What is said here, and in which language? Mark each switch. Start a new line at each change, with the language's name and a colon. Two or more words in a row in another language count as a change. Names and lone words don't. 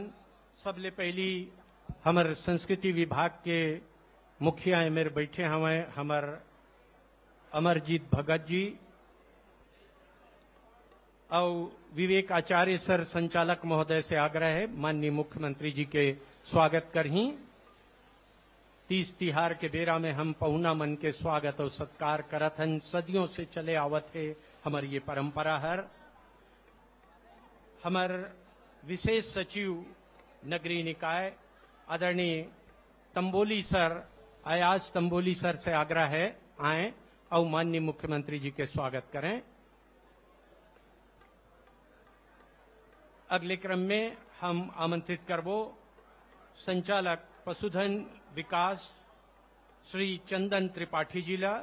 Chhattisgarhi: सबले पहली हमर संस्कृति विभाग के मुखिया मेरे बैठे हमें हमर अमरजीत भगत जी और विवेक आचार्य सर संचालक महोदय से आग्रह है माननीय मुख्यमंत्री जी के स्वागत करही। 30 तिहार के बेरा में हम पहुना मन के स्वागत और सत्कार करत हन। सदियों से चले आवत है हमार ये परंपरा हर। हमार विशेष सचिव नगरीय निकाय आदरणीय तंबोली सर, अयाज तंबोली सर से आग्रह है आए और माननीय मुख्यमंत्री जी के स्वागत करें। अगले क्रम में हम आमंत्रित करबो संचालक पशुधन विकास श्री चंदन त्रिपाठी जी ला।